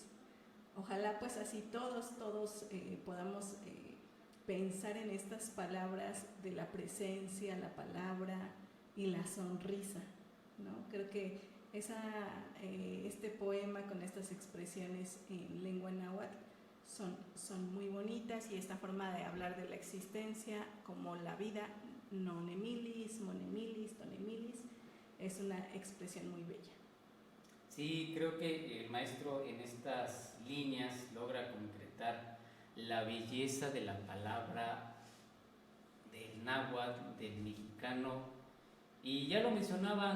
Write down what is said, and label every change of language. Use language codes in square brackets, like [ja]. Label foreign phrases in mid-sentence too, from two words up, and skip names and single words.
[es] Ojalá pues así todos podamos pensar en estas palabras de la presencia, la palabra y la sonrisa, ¿no? Creo que este poema con estas expresiones en lengua náhuatl son muy bonitas, y esta forma de hablar de la existencia como la vida, [nah] nonemilis, monemilis, tonemilis, [es] es una expresión muy bella. Sí, creo que el maestro en estas líneas logra concretar la belleza de la palabra del náhuatl, del mexicano, y ya lo mencionaba